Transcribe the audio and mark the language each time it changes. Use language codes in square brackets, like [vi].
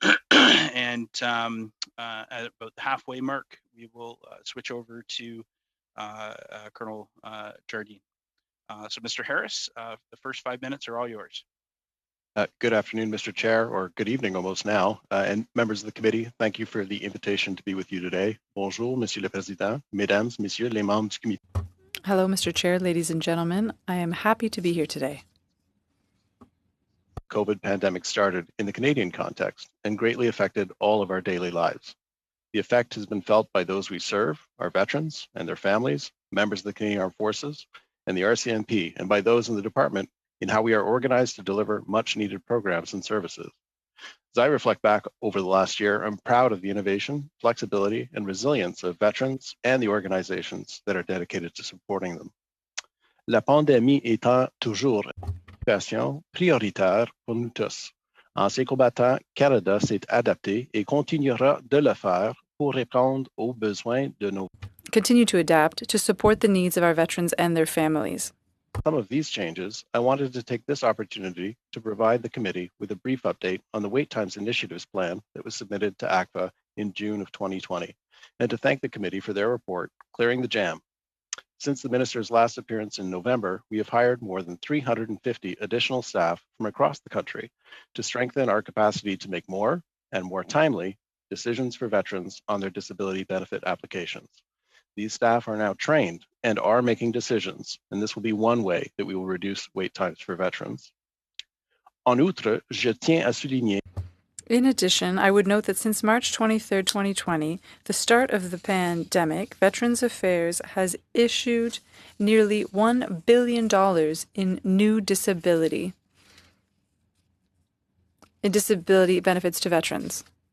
[en] And at about the halfway mark, we will switch over to Colonel Jardine. So Mr. Harris, the first 5 minutes are all yours. Good afternoon, Mr. Chair, or good evening almost now, and members of the committee, thank you for the invitation to be with you today. [fr] Bonjour, Monsieur le Président, Mesdames, Messieurs les membres du comité. [en] Hello, Mr. Chair, ladies and gentlemen. I am happy to be here today. COVID pandemic started in the Canadian context and greatly affected all of our daily lives. The effect has been felt by those we serve, our veterans and their families, members of the Canadian Armed Forces, and the RCMP, and by those in the department in how we are organized to deliver much needed programs and services. As I reflect back over the last year, I'm proud of the innovation, flexibility, and resilience of veterans and the organizations that are dedicated to supporting them. [fr] La pandémie étant toujours une situation prioritaire pour nous tous. Anciens combattants, Canada s'est adapté et continuera de le faire pour répondre aux besoins de nos. [en] Continue to adapt to support the needs of our veterans and their families. Some of these changes, I wanted to take this opportunity to provide the committee with a brief update on the Wait Times Initiatives plan that was submitted to ACVA in June of 2020, and to thank the committee for their report, Clearing the Jam. Since the minister's last appearance in November, we have hired more than 350 additional staff from across the country to strengthen our capacity to make more and more timely decisions for veterans on their disability benefit applications. These staff are now trained and are making decisions, and this will be one way that we will reduce wait times for veterans. [fr] En outre, je tiens à souligner. [en] In addition, I would note that since March 23, 2020, the start of the pandemic, Veterans Affairs has issued nearly $1 billion in new disability benefits to veterans.